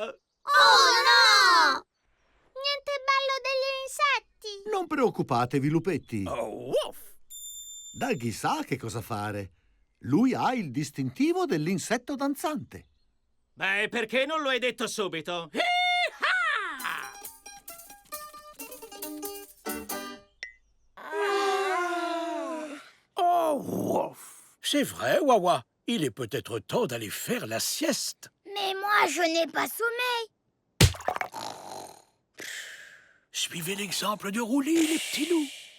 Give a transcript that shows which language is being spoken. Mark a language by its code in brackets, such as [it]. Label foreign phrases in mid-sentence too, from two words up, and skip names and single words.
[it] Oh no! Niente ballo degli insetti! Non preoccupatevi, lupetti. Oh, uff! Daggy sa che cosa fare. Lui ha il distintivo dell'insetto danzante. Beh, perché non lo hai detto subito? Hee-ha! [fr] Oh, ouf. C'est vrai, Wawa. Il est peut-être temps d'aller faire la sieste. Mais moi, je n'ai pas sommeil. Suivez l'exemple de Rouli, les petits loups.